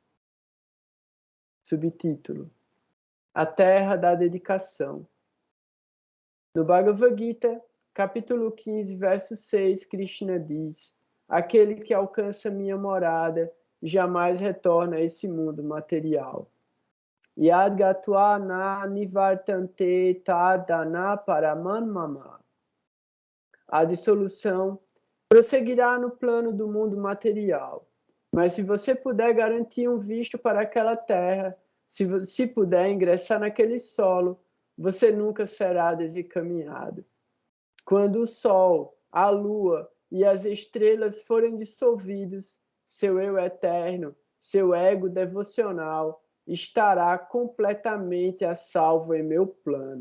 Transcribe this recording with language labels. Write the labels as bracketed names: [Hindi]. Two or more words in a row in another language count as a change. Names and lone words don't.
[Portuguese] Subtítulo: A Terra da Dedicação. No Bhagavad Gita, capítulo 15, verso 6, Krishna diz: aquele que alcança minha morada jamais retorna a esse mundo material. [Sanskrit] यद् गत्वा न निवर्तन्ते तद्धाम परमं मम. [Portuguese] A dissolução prosseguirá no plano do mundo material. Mas se você puder garantir um visto para aquela terra, se puder ingressar naquele solo, você nunca será desencaminhado. Quando o sol, a lua e as estrelas forem dissolvidos, seu eu eterno, seu ego devocional, estará completamente a salvo em meu plano.